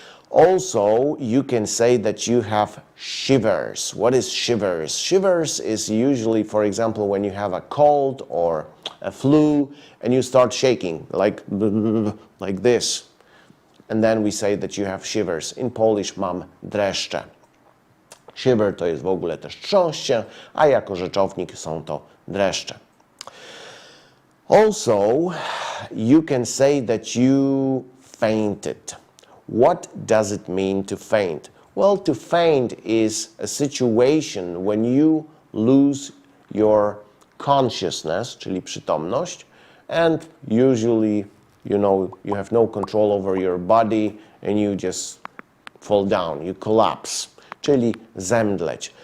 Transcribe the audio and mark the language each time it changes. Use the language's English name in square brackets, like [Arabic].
[English] Also, you can say that you have shivers. What is shivers? Shivers is usually, for example, when you have a cold or a flu and you start shaking like this. And then we say that you have shivers. In Polish [Polish] mam dreszcze. Shiver to jest w ogóle też trząść się, a jako rzeczownik są to dreszcze. [English] Also, you can say that you fainted. What does it mean to faint? Well, to faint is a situation when you lose your consciousness, [Polish] czyli przytomność, [English] and usually, you know, you have no control over your body and you just fall down, you collapse, [Polish] czyli zemdleć.